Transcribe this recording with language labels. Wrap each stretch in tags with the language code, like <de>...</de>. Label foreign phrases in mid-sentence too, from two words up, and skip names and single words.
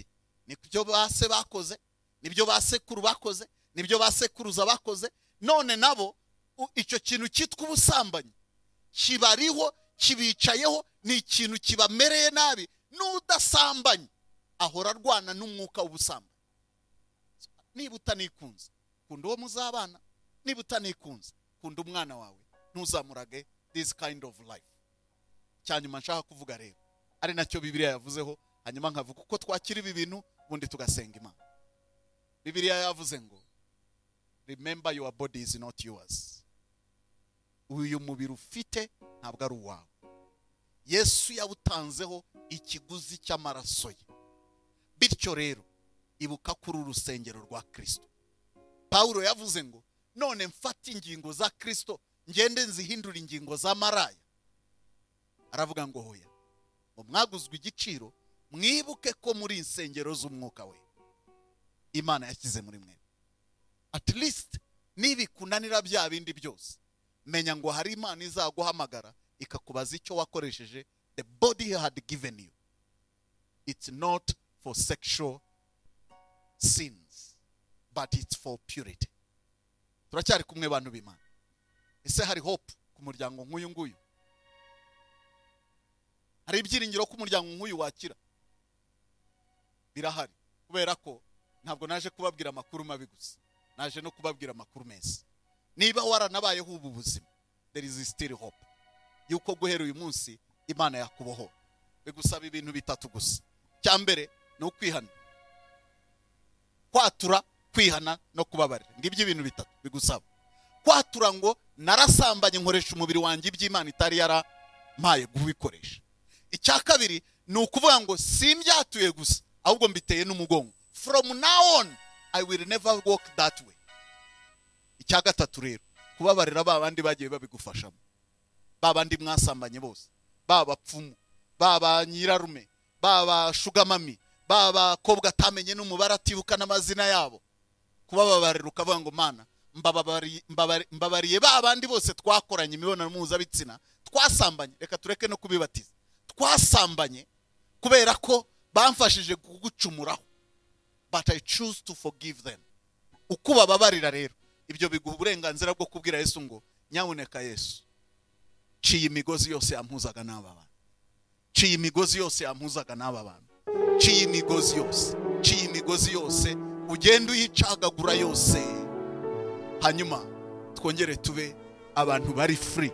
<rw>Nibyo base bakoze, nibyo basekuru bakoze, nibyo basekuruza bakoze, none nabo icyo kintu cyitwa ubusambanyi kibariho, kibicayeho, ni ikintu kibamereye nabi. N'udasambanye ahora arwana n'umwuka w'ubusambanyi. Niba utanikunze, kunda uwo muzabana. Niba utanikunze, kunda umwana wawe, ntuzamurage</rw> <en>this kind of life.</en> <rw>Cyanyuma nshaka kuvuga rero, ari nacyo Bibiliya yavuzeho, hanyuma nkavuga uko twakira ibi bintu bundi tugasenga Imana. Bibiliya yavuze ngo</rw> <en>remember your body is not yours.</en> <rw>Uyu mubiri ufite ntabwo ari uwawe. Yesu yawutanzeho ikiguzi cy'amaraso ye. Bityo rero ibuka kuri urusengero rwa Kristo. Paulo yavuze ngo none mfata ingingo za Kristo ngende nzihindura ingingo za maraya. Aravuga ngo hoya, ngo mwaguzwe igiciro, mwibuke ko muri insengero z'umwuka we Imana yashyize muri mwe.</rw> <en>At least</en> <rw>nibikunanira bya bindi byose, menya ngo hari Imana izaguhamagara ikakubaza icyo wakoresheje</rw> <en>the body he had given you. It's not for sexual sins, but it's for purity.</en> <rw>Turacyari kumwe bantu b'Imana. Ese hari hope ku muryango nk'uyu nguyu? Hari ibyiringiro ku muryango nk'uyu wakira? Birahari, kubera ko ntabwo naje kubabwira amakuru mabi gusa, naje no kubabwira amakuru meza. Niba waranabayeho ubu buzima,</rw> <en>there is still hope</en> <rw>yuko guhera uyu munsi Imana yakuboho. Bigusaba ibintu bitatu gusa. Cyambere no kwihana, kwatura, kwihana no kubabarira. Ngibyo ibintu bitatu bigusaba. Kwatura ngo narasambanye nkoresha umubiri wanjye iby'Imana itari yarampaye kubikoresha. Icya kabiri ni ukuvuga ngo simbyatuye gusa, ahubwo mbiteye n'umugongo.</rw> <en>From now on I will never walk that way.</en> <rw>Icya gatatu rero, kubabarira babandi bagiye babigufashamo, babandi mwasambanye bose, baba pfumu, baba nyirarume, baba shugamami, baba kobwa tamenye n'umubare atibuka n'amazina yabo. Kubabarira ukavuga ngo Mana mbabariye babandi bose twakoranye imibonano mpuzabitsina, twasambanye, reka tureke no kubibatiza, twasambanye kubera ko bamfashije kugucumuraho,</rw> <en>but I choose to forgive them.</en> <rw>Ukubabarira rero, ibyo biguha uburenganzira bwo kubwira Yesu ngo nyabuneka Yesu, ciye imigozi yose yampuzaga n'aba bantu, ciye imigozi yose yampuzaga n'aba bantu, ciye imigozi yose ugenda uyicagagura yose, hanyuma twongere tube abantu bari free.</rw>